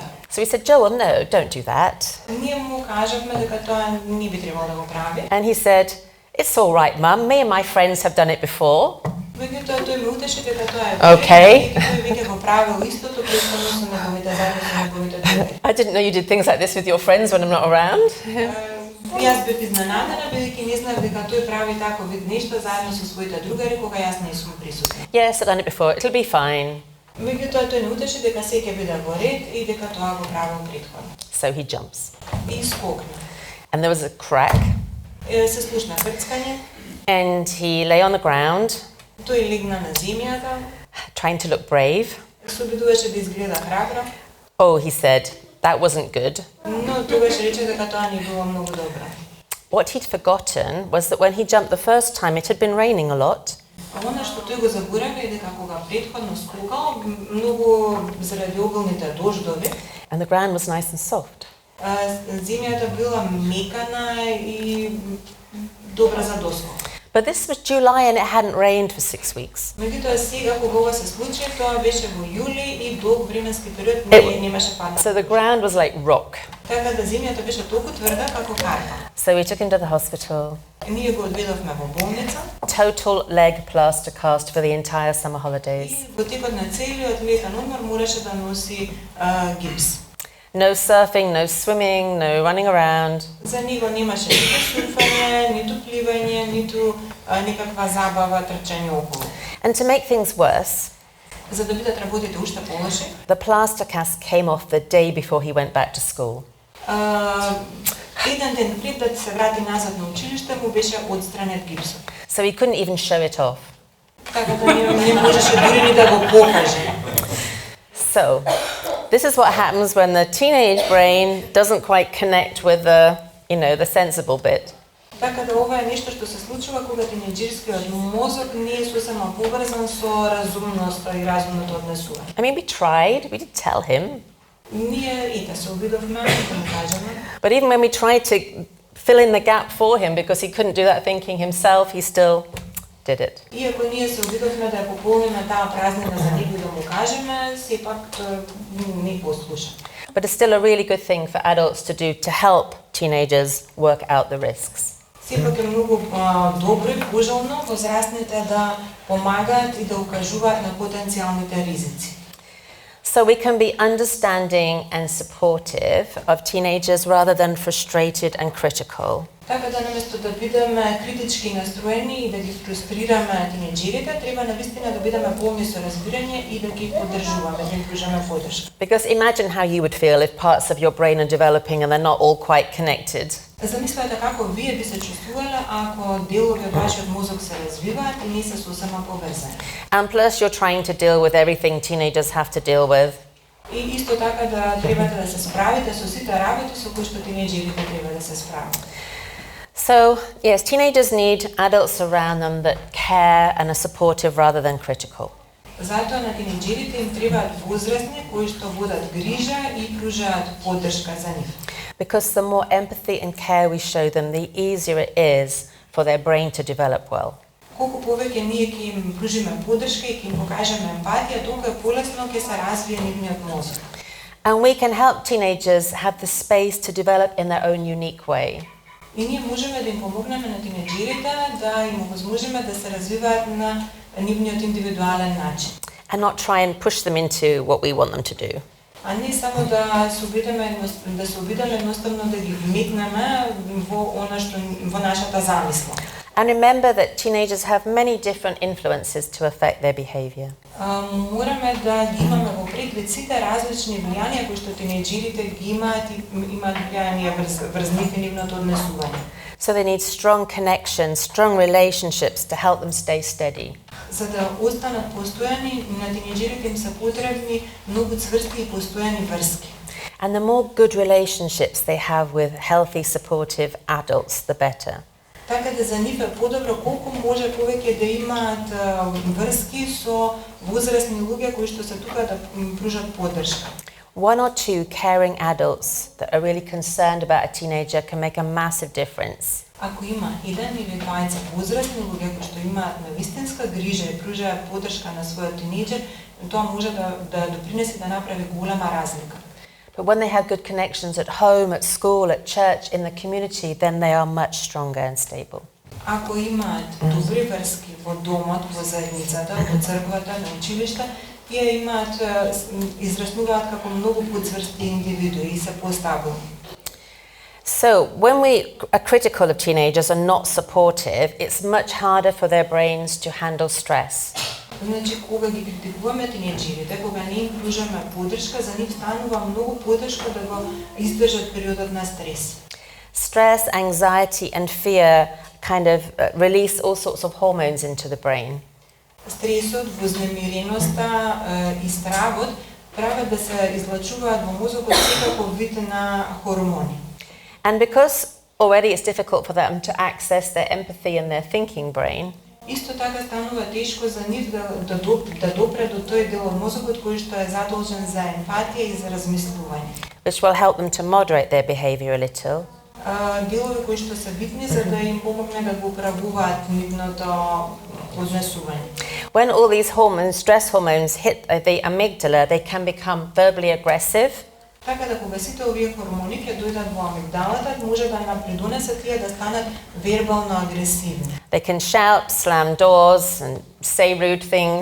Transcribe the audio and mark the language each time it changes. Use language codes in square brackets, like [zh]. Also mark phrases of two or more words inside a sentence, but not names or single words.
[en] So we said, Joel, no, don't do that. [mk] Ние му кажавме дека тоа не би требало да го прави. [en] And he said, it's all right, Mum. Me and my friends have done it before. [mk] Меѓутоа тој ме утеше дека тоа е [en] Okay. [mk] Тој веќе го правил истото претходно со неговите заедно со неговите другари. [en] I didn't know you did things like this with your friends when I'm not around. [mk] Јас бев изненадена, бидејќи не знаев дека тој прави тако вид нешто заедно со своите другари кога јас не сум присутна. [en] Yes, I've done it before. It'll be fine. [mk] Меѓутоа тој не утеше дека се ќе биде во ред и дека тоа го правил претходно. [en] So he jumps. [mk] И скокна. [en] And there was a crack. [mk] Се слушна крцкање. [en] And he lay on the ground, [mk] Тој легна на земјата, [en] trying to look brave. [mk] се обидуваше да изгледа храбро, [en] Oh, he said, that wasn't good. [mk] но тогаш рече дека тоа не било многу добро. [en] What he'd forgotten was that when he jumped the first time, it had been raining a lot. [mk] А она што тој го заборави е дека кога претходно скокал, многу заради обилните дождови, [en] And the ground was nice and soft. [mk] земјата била мекана и добра за доскок. [en] But this was July and it hadn't rained for 6 weeks. [mk] Меѓутоа сега кога ова се случи, тоа беше во јули и долг временски период немаше падна. [en] So the ground was like rock. [mk] Така да земјата беше толку тврда како карта. [en] So we took him to the hospital. [mk] Ние го одведовме во болница. [en] Total leg plaster cast for the entire summer holidays. [mk] И во текот на целиот летен одмор мораше да носи гипс. [en] No surfing, no swimming, no running around. [mk] За него немаше ниту сурфање, ниту пливање, ниту никаква забава, трчање околу. [en] And to make things worse, [mk] За да бидат работите уште полоши, [en] the plaster cast came off the day before he went back to school. [mk] Еден ден пред да се врати назад на училиште му беше одстранет гипсот. [en] So he couldn't even show it off. [mk] Така да не можеше дури ни да го покаже. [en] So, this is what happens when the teenage brain doesn't quite connect with the, the sensible bit. [mk] Така да ова е нешто што се случува кога тинејџерскиот мозок не е сосема поврзан со разумноста и разумното однесување. [en] I mean, we tried, we did tell him. [mk] Ние се обидовме да му кажеме. [en] But even when we tried to fill in the gap for him because he couldn't do that thinking himself, he still did it. [mk] Иако ние се обидовме да ја пополниме таа празнина за него и да му кажеме, сепак не послуша. [en] But it's still a really good thing for adults to do to help teenagers work out the risks. [mk] Сепак е многу добро и пожелно возрастните да помагаат и да укажуваат на потенцијалните ризици. [en] So we can be understanding and supportive of teenagers rather than frustrated and critical. [mk] Така да наместо да бидеме критички настроени и да ги фрустрираме тинејџерите, треба навистина да бидеме полни со разбирање и да ги поддржуваме, да им пружаме поддршка. [en] Because imagine how you would feel if parts of your brain are developing and they're not all quite connected. [mk] Замислете како вие би се чувствувале ако делови од вашиот мозок се развиваат и не се сосема поврзани. [en] And plus you're trying to deal with everything teenagers have to deal with. [mk] И исто така да требате да се справите со сите работи со кои што тинејџерите треба да се справат. [en] So, yes, teenagers need adults around them that care and are supportive rather than critical. [mk] Затоа на тинејџерите им требаат возрастни кои што водат грижа и пружаат поддршка за нив. [en] Because the more empathy and care we show them, the easier it is for their brain to develop well. [mk] Колку повеќе ние ќе им пружиме поддршка и ќе им покажеме емпатија, толку полесно ќе се развие нивниот мозок. [en] And we can help teenagers have the space to develop in their own unique way. [mk] И ние можеме да им помогнеме на тинејџерите да им овозможиме да се развиваат на нивниот индивидуален начин. [en] And not try and push them into what we want them to do. [mk] А не само да се обидеме едноставно да ги вметнеме во она што во нашата замисла. [en] And remember that teenagers have many different influences to affect their behavior. [mk] Мораме да ги имаме во предвид сите различни влијанија кои што тинејџерите ги имаат и имаат влијание врз нивното однесување. [en] So they need strong connections, strong relationships to help them stay steady. [mk] За да останат постојани, на тинејџерите им се потребни многу цврсти и постојани врски. [en] And the more good relationships they have with healthy, supportive adults, the better. [mk] Така да за нив е подобро колку може повеќе да имаат врски со возрастни луѓе кои што се тука да пружат поддршка. [en] One or two caring adults that are really concerned about a teenager can make a massive difference. [mk] Ако има еден или двајца возрастни луѓе кои што имаат навистинска грижа и пружаат поддршка на својот тинејџер, тоа може да допринесе да направи голема разлика. [en] But when they have good connections at home, at school, at church, in the community, then they are much stronger and stable. [mk] Ако имаат добри врски во домот, во заедницата, во црквата, на училиште, тие имаат израснуваат како многу поцврсти индивидуи и се постабилни. [en] So, when we are critical of teenagers and not supportive, it's much harder for their brains to handle stress. [mk] Значи, кога ги критикуваме тинејџерите, кога не им пружаме поддршка, за нив станува многу потешко да го издржат периодот на стрес. [en] Stress, anxiety and fear kind of release all sorts of hormones into the brain. [mk] Стресот, вознемиреноста и стравот прават да се излачуваат во мозокот секаков вид на хормони. [en] And because already it's difficult for them to access their empathy and their thinking brain, [mk] исто така станува тешко за нив да допре до тој дел од мозокот кој што е задолжен за емпатија и за размислување. [en] which will help them to moderate their behavior a little. [mk] Делови кои што се битни за да им помогне да го управуваат нивното однесување. [en] When all these hormones, stress hormones, hit the amygdala, they can become verbally aggressive. [mk] Така да кога сите овие хормони ќе дојдат во амигдалата, може да нам придонесат тие да станат вербално агресивни. [en] They can shout, slam doors and say rude things.